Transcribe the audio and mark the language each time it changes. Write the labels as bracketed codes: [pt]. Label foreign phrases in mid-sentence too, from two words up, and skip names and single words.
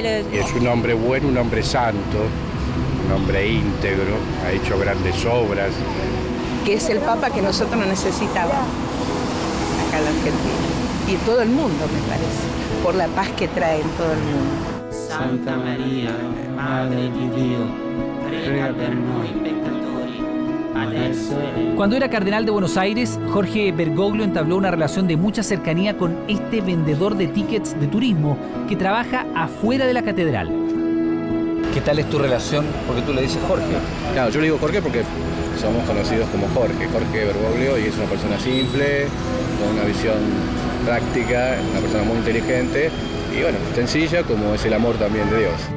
[es] Es un hombre bueno, un hombre santo, un hombre íntegro, ha hecho grandes obras. Que es el Papa que nosotros necesitábamos acá en la Argentina. Y en todo el mundo, me parece, por la paz que trae en todo el mundo. [it] Santa Maria, Madre di Dio, prega per noi peccatori, adesso [es] Cuando era cardenal de Buenos Aires, Jorge Bergoglio entabló una relación de mucha cercanía con este vendedor de tickets de turismo que trabaja afuera de la catedral. ¿Qué tal es tu relación? Porque tú le dices Jorge. Claro, yo le digo Jorge porque somos conocidos como Jorge Bergoglio, y es una persona simple, con una visión práctica, una persona muy inteligente y bueno, sencilla como es el amor también de Dios.